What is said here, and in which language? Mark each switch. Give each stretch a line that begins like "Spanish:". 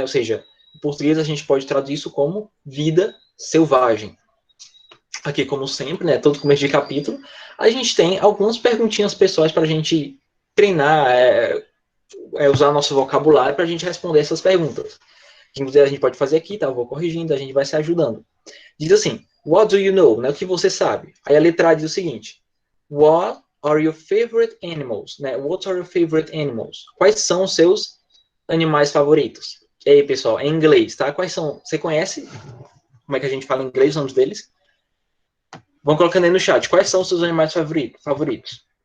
Portuguese: Ou seja, em português a gente pode traduzir isso como vida selvagem. Aqui, como sempre, né? Todo começo de capítulo, a gente tem algumas perguntinhas pessoais para a gente treinar, usar nosso vocabulário para a gente responder essas perguntas. Inclusive, a gente pode fazer aqui, tá? Eu vou corrigindo, a gente vai se ajudando. Diz assim,
English: what do you know?
Portuguese: Né? O que você sabe? Aí a letra A diz o seguinte,
English: what are your favorite animals?
Portuguese: Né?
English: What are your favorite animals?
Portuguese: Quais são os seus animais favoritos? E aí, pessoal, em inglês, tá? Quais são? Você conhece? Como é que a gente fala em inglês, os nomes deles? Vão colocando aí no chat. Quais são os seus animais favoritos?